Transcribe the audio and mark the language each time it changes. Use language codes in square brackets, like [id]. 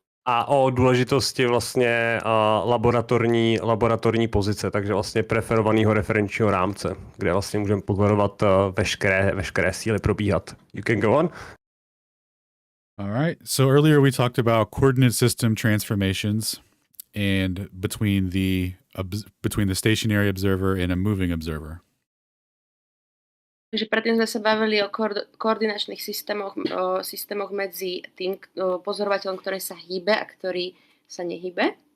[cs] A o důležitosti vlastně laboratorní pozice, takže vlastně preferovaného referenčního rámce, kde vlastně můžeme pozorovat veškeré síly probíhat. [en] You can go on? All right. So earlier we talked about coordinate system transformations and between the stationary observer and a moving observer. [sk] Takže predtým sme sa bavili o koordinačných systémoch medzi tým pozorovateľom, ktorý sa hýbe a ktorý sa nehýbe.